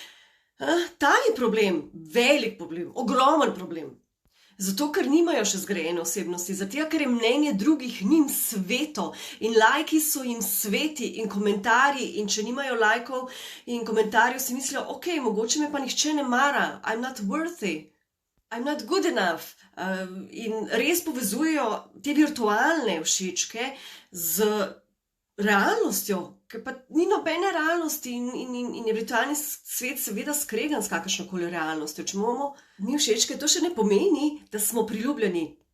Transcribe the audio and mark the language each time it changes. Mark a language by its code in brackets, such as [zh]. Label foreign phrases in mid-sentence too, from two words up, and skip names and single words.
[sl] Ta je problem, velik problem, ogromen problem. Zato, ker nimajo še zgrajene osebnosti, zato, ker je mnenje drugih njim sveto in lajki so jim sveti in komentarji, in če nimajo lajkov in komentarjev, si mislijo, ok, mogoče me pa nihče ne mara, [en] I'm not worthy. I'm not good enough. [sl] In res povezujejo te virtualne všečke z realnostjo, ker pa ni nobene realnosti in je virtualni svet seveda skregan s kakršnokoli realnostjo. Če imamo mi všečke, to še ne pomeni, da smo priljubljeni.